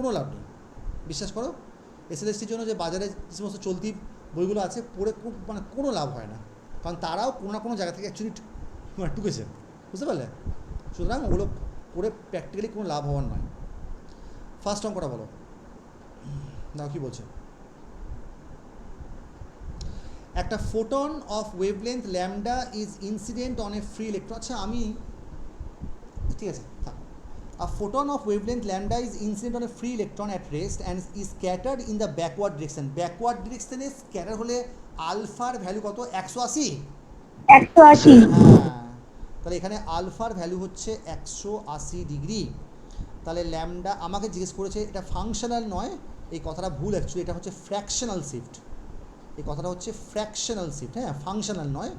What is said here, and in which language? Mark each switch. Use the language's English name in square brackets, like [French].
[Bangla] কোনো লাভ নেই, বিশ্বাস করো। SLSTর জন্য যে বাজারে যে সমস্ত চলতি বইগুলো আছে পড়ে মানে কোনো লাভ হয় না, কারণ তারাও কোনো না কোনো জায়গা থেকে অ্যাকচুয়ালি মানে টুকেছে, বুঝতে পারলে? সুতরাং ওগুলো পড়ে প্র্যাকটিক্যালি কোনো লাভ হওয়ার নয়। ফার্স্ট অঙ্কটা বলো, দাও কী বলছে। [English] একটা photon of wavelength lambda is incident on a free electron. [Bangla] আচ্ছা আমি ঠিক আছে, [English] a photon of wavelength lambda is incident on a free electron at rest and is scattered in the backward direction. Backward direction [Bangla] A scatter হলে আলফার value কত? 180। 180। হ্যাঁ, তাহলে এখানে আলফার ভ্যালু হচ্ছে 180 ডিগ্রি। তাহলে ল্যামডা আমাকে জিজ্ঞেস করেছে, এটা ফাংশনাল নয়, এই কথাটা ভুল অ্যাকচুয়ালি, এটা হচ্ছে ফ্র্যাকশনাল শিফট। এই কথাটা হচ্ছে ফ্র্যাকশনাল শিফট, হ্যাঁ, ফাংশনাল নয়।